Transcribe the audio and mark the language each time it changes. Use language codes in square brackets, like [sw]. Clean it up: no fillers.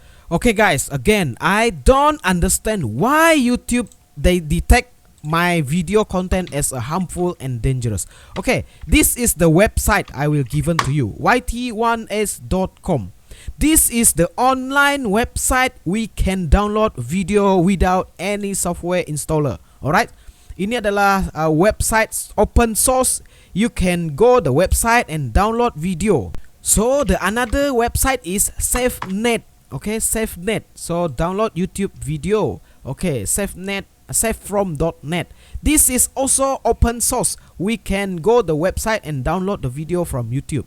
[en] Okay guys, again, I don't understand why YouTube they detect my video content as a harmful and dangerous. Okay, this is the website I will given to you, yt1s.com. This is the online website we can download video without any software installer. [id] Alright, ini adalah website open source. [en] You can go the website and download video. So the another website is SafeNet. Okay, SafeNet. So download YouTube video. Okay, SafeNet, safefrom.net. This is also open source. We can go the website and download the video from YouTube.